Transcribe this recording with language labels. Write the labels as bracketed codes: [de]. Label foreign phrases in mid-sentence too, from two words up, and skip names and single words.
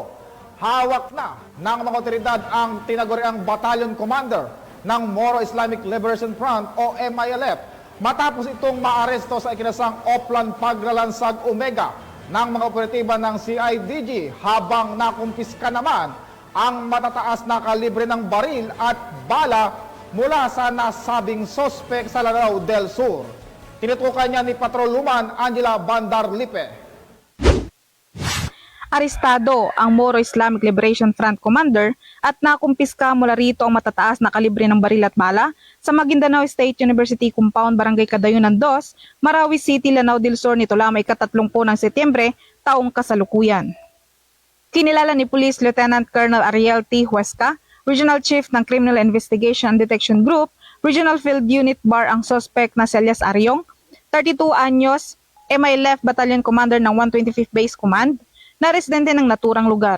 [tl] Hawak na ng mga otoridad ang tinaguriang [en] Battalion Commander [tl] ng Moro Islamic Liberation Front o MILF matapos itong maaresto sa ikinasang Oplan Paglalansag Omega ng mga operatiba ng CIDG habang nakumpiska naman ang matataas na kalibre ng baril at bala mula sa nasabing sospek sa Lanao del Sur. Tinutukan niya ni Patrolwoman Angela Bandarlipe. Arestado ang Moro Islamic Liberation Front Commander at nakumpiska mula rito ang matataas na kalibre ng baril at bala sa Maguindanao State University Compound, Barangay Cadayunan 2, Marawi City, Lanao del Sur nito lamang ika-30 ng Setyembre, taong kasalukuyan. Kinilala ni [en] Police Lieutenant Colonel [tl] Ariel T. Huesca, [en] Regional Chief [tl] ng Criminal Investigation and Detection Group, Regional Field Unit Bar ang suspect na si Elias Aryong, 32 anyos, MILF [en] Battalion Commander [tl] ng 125th Base Command, na residente ng naturang lugar.